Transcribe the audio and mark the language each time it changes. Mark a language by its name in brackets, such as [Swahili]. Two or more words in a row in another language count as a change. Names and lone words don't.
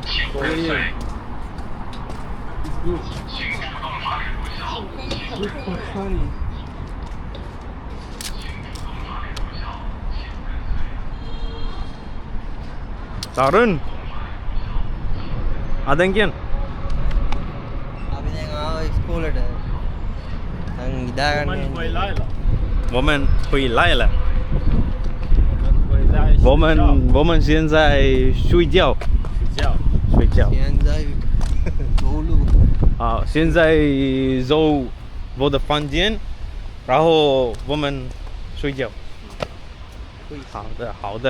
[Sinhala] 다른 아덴견 අපි දැන් ආවා ඉස්කෝලේට. දැන් නිදාගන්න. [Chinese] 我们回来了我们现在睡觉睡觉现在走路。好现在走我的房间然后我们睡觉好的好的